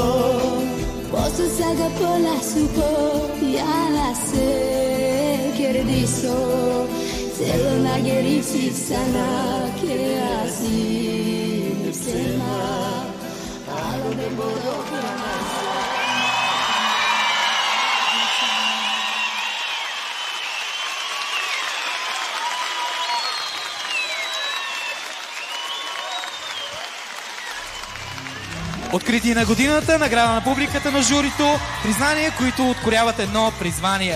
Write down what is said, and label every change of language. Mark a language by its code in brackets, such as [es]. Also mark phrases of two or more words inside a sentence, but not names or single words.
[el] Πόσο σ' αγαπώ να σου πω για να σε κερδίσω. Θέλω να γυρίσεις ξανά και ας είναι ψέμα, άλλο δεν μπορώ πια να ζω. [bg] Откритие на годината, награда на публиката, на журито, признания, които откоряват едно призвание.